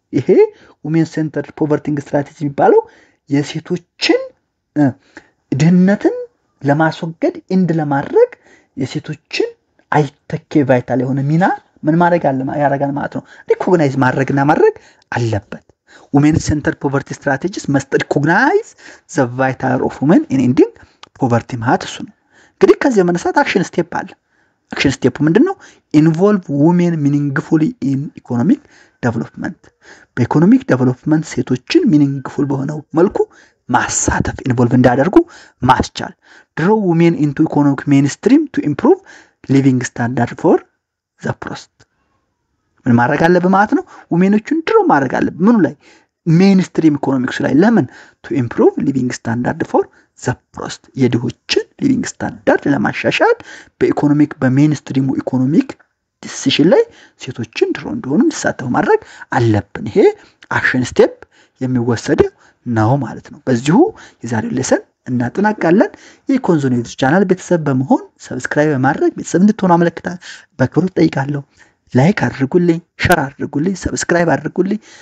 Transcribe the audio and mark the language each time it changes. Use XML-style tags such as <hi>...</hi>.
<am>ይሄ</am> <en>women centered poverty strategy የሚባለው የሴቶችን ድህነትን ለማስወገድ እንድ ለማድረግ የሴቶችን አይተኬ ቫይታል የሆነ ሚና ምን ማድረግ ያደርጋል ማለት ነው። ሪኮግናይዝ ማድረግ አለበት። women centered poverty strategies must recognize the vital role of women in ending poverty</en> <am>ማለት እሱ ነው። እንግዲህ ከዚህ መነሳት አክሽን ስቴፕ አለ። አክሽን ስቴፕ ምንድነው?</am> <en>ኢንቮልቭ women meaningfully in economic development.</en> <am>በኢኮኖሚክ ዴቨሎፕመንት ሴቶችን ሚኒንግፉል በሆነው መልኩ ማሳተፍ ኢንቮልቭ እንዳደርጉ ማስቻል።</am> <en>draw women into economic mainstream to improve living standard for the poorest.</en> <am>ምን ማድረግ አለበት ማለት ነው? womenዎችን ድሮ ማድረግ አለበት ምኑ ላይ? ሜንስትሪም ኢኮኖሚክስ ላይ። ለምን?</am> <en>to improve living standard for the poorest.</en> <am>የድሆችን living standard ለማሻሻል በኢኮኖሚክ በሜንስትሪሙ ኢኮኖሚክ ዲሲሽን ላይ ሴቶችን ድሮ እንደሆኑ እንዲሳተፉ ማድረግ አለብን። ይሄ አክሽን ስቴፕ የሚወሰድ ነው ማለት ነው። በዚሁ የዛሬው ሌሰን እናጠናቃለን። የኮንዞኔት ቻናል ቤተሰብ በመሆን ሰብስክራይብ በማድረግ ቤተሰብ እንድትሆኑ አመለክታለሁ። በክብር ጠይቃለሁ። ላይክ አድርጉልኝ፣ ሼር አድርጉልኝ፣ ሰብስክራይብ አድርጉልኝ።</am>